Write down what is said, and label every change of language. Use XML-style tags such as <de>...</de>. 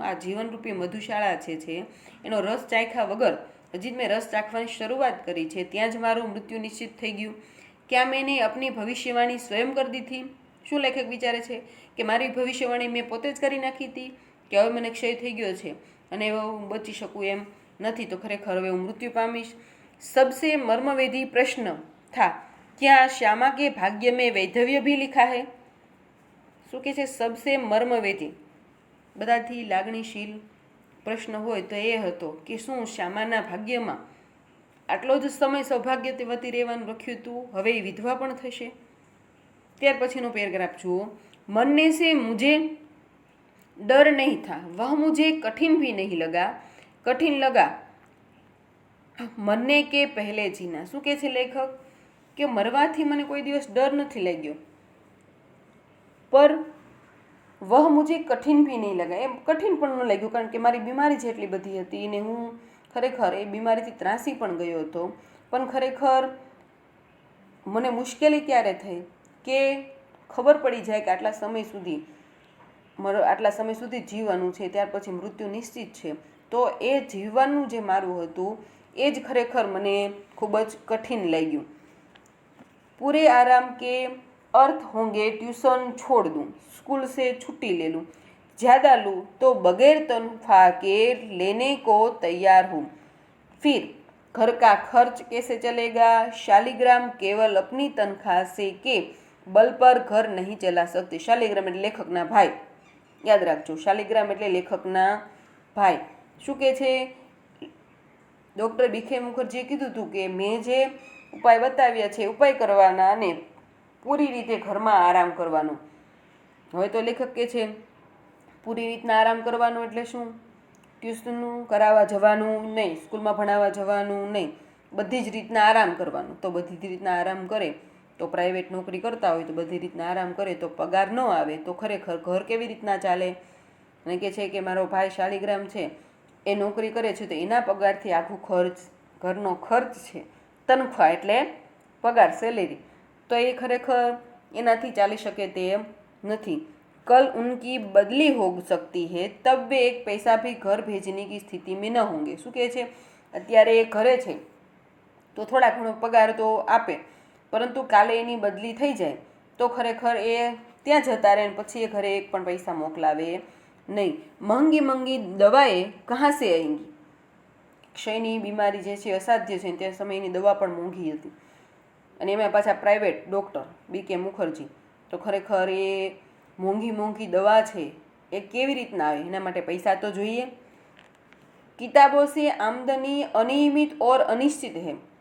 <gu>આ જીવનરૂપી મધુશાળા છે એનો રસ ચાખ્યા વગર હજી જ મેં રસ ચાખવાની શરૂઆત કરી છે, ત્યાં જ મારું મૃત્યુ નિશ્ચિત થઈ ગયું.</gu> <hi>ક્યાં મેને અપની ભવિષ્યવાણી સ્વયં</hi> <gu>કરી દીધી. શું લેખક વિચારે છે કે મારી ભવિષ્યવાણી મેં પોતે જ કરી નાખી હતી કે હવે મને ક્ષય થઈ ગયો છે અને હવે હું બચી શકું એમ નથી, તો ખરેખર હવે હું મૃત્યુ પામીશ.</gu> <hi>सबसे मर्मवेदी प्रश्न था, क्या श्यामा के भाग्य में वैधव्य भी लिखा है.</hi> <gu>શું કે છે?</gu> <hi>સબસે મર્મવેદી,</hi> <gu>બધાથી લાગણીશીલ પ્રશ્ન હોય તો એ હતો કે શું શ્યામાના ભાગ્યમાં આટલો જ સમય સૌભાગ્યવતી રહેવાનું લખ્યું હતું, હવે એ વિધવા પણ થશે. ત્યાર પછીનો પેરેગ્રાફ જુઓ.</gu> <hi>મરને સે મુझे डर नहीं था, वह मुझे कठिन भी नहीं लगा, कठिन लगा મરને કે પહેલે જીના.</hi> <gu>શું કહે છે લેખક? કે મરવાથી મને કોઈ દિવસ ડર નથી લાગ્યો,</gu> <hi>પર વહ મુझे કઠિન ભી નહીં લગા,</hi> <gu>એમ કઠિન પણ ન લાગ્યું, કારણ કે મારી બીમારી જેટલી બધી હતી ને હું ખરેખર એ બીમારીથી ત્રાસી પણ ગયો હતો. પણ ખરેખર મને મુશ્કેલી ક્યારે થઈ કે ખબર પડી જાય કે આટલા સમય સુધી જીવવાનું છે, ત્યાર પછી મૃત્યુ નિશ્ચિત છે, તો એ જીવવાનું જે મારું હતું એ જ ખરેખર મને ખૂબ જ કઠિન લાગ્યું।</gu> <hi>पूरे आराम के अर्थ होंगे ट्यूशन छोड़ दूँ, स्कूल से छुट्टी ले लूँ, ज़्यादा लूँ तो बगैर तनख्वाह के लेने को तैयार हूँ। फिर घर का खर्च कैसे चलेगा? शालिग्राम केवल अपनी तनख्वाह से के बल पर घर नहीं चला सकती।</hi> <gu>शालिग्राम એટલે લેખકના ભાઈ, યાદ રાખજો, શાલિગ્રામ એટલે લેખકના ભાઈ। શું કહે છે? ડૉક્ટર બીકે મુખર્જીએ કીધું હતું કે મેં જે ઉપાય બતાવ્યા છે ઉપાય કરવાના અને પૂરી રીતે ઘરમાં આરામ કરવાનો। હવે તો લેખક કહે છે પૂરી રીતના આરામ કરવાનો એટલે શું? ટ્યુશનનું કરાવવા જવાનું નહીં, સ્કૂલમાં ભણાવવા જવાનું નહીં, બધી જ રીતના આરામ કરવાનો। તો બધી જ રીતના આરામ કરે તો પ્રાઇવેટ નોકરી કરતા હોય તો બધી રીતના આરામ કરે તો પગાર ન આવે તો ખરેખર ઘર કેવી રીતના ચાલે? અને કહે છે કે મારો ભાઈ શાલિગ્રામ છે એ નોકરી કરે છે તો એના પગારથી આખું ખર્ચ, ઘરનો ખર્ચ છે, તનખ્વાહ એટલે પગાર, સેલેરી, તો એ ખરેખર એનાથી ચાલી શકે તેમ નથી।</gu> <hi>कल उनकी बदली हो सकती है तब वे एक पैसा भी घर भेजने की स्थिति में न होंगे।</hi> <gu>શું કહે છે? અત્યારે એ ઘરે છે તો થોડા ઘણો પગાર તો આપે, પરંતુ કાલે એની બદલી થઈ જાય તો ખરેખર એ ત્યાં જતા રહે પછી એ ઘરે એક પણ પૈસા મોકલાવે નહીં।</gu> <hi>महंगी महंगी दवाएं कहाँ से आएंगी?</hi> <gu>ક્ષયની બીમારી જે છે અસાધ્ય છે, તે સમયની દવા પણ મોંઘી હતી અને એમાં પાછા પ્રાઇવેટ ડૉક્ટર બીકે મુખર્જી, તો ખરેખર એ મોંઘી મોંઘી દવા છે એ કેવી રીતના આવે? એના માટે પૈસા તો જોઈએ।</gu> <hi>કિતાબો સે આમદની અનિયમિત ઓર અનિશ્ચિત હૈ।</hi>